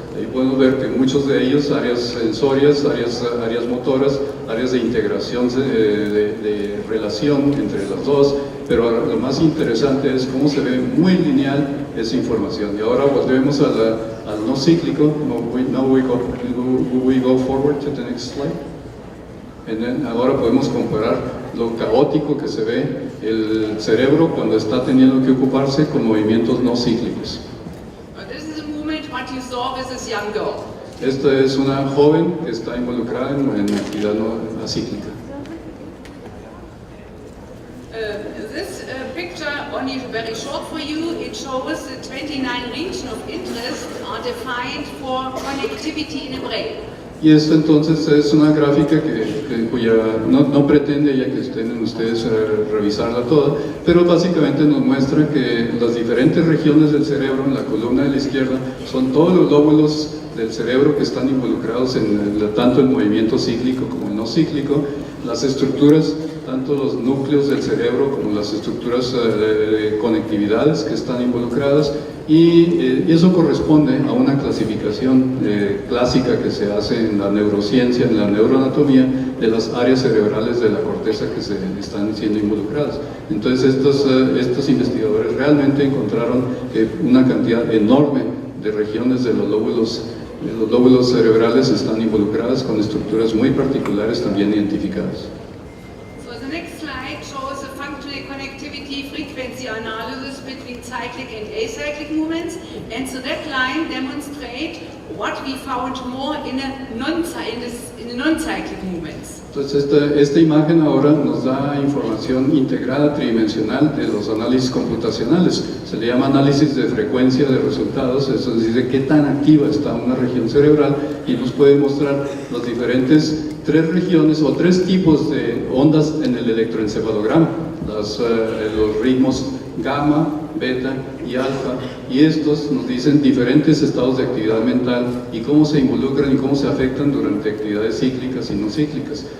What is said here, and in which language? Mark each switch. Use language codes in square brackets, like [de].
[es] Ahí podemos ver que muchos de ellos, áreas sensorias, áreas motoras, áreas de integración, de relación entre las dos, pero lo más interesante es cómo se ve muy lineal esa información. Y ahora volvemos al no cíclico. [en] Now we go forward to the next slide. [es] Ahora podemos comparar lo caótico que se ve el cerebro cuando está teniendo que ocuparse con movimientos no cíclicos. [en] This is a movement what you saw with this young girl. [es] Esta es una joven que está involucrada en actividad no acíclica. [en] This picture, only very short for you, it shows the 29 regions of interest are defined for connectivity in the brain. [es] Y esto entonces es una gráfica cuya no pretende ya que estén ustedes revisarla toda, pero básicamente nos muestra que las diferentes regiones del cerebro, en la columna de la izquierda, son todos los lóbulos del cerebro que están involucrados en tanto el movimiento cíclico como el no cíclico, las estructuras, tanto los núcleos del cerebro como las estructuras de conectividades que están involucradas, y eso corresponde a una clasificación clásica que se hace en la neurociencia, en la neuroanatomía, de las áreas cerebrales de la corteza que se están siendo involucradas. Entonces estos investigadores realmente encontraron una cantidad enorme de regiones de los lóbulos cerebrales están involucradas con estructuras muy particulares también identificadas. [en] So the next slide shows the functional connectivity frequency analysis between cyclic and acyclic movements, and so that line demonstrates what we found more in the non-cyclic movements. [es] Entonces esta imagen ahora nos da información integrada tridimensional de los análisis computacionales. Se le llama análisis de frecuencia de resultados, eso dice qué tan activa está una región cerebral, y nos puede mostrar los diferentes tres regiones o tres tipos de ondas en el electroencefalograma, los ritmos gamma, beta y alfa, y estos nos dicen diferentes estados de actividad mental y cómo se involucran y cómo se afectan durante actividades cíclicas y no cíclicas.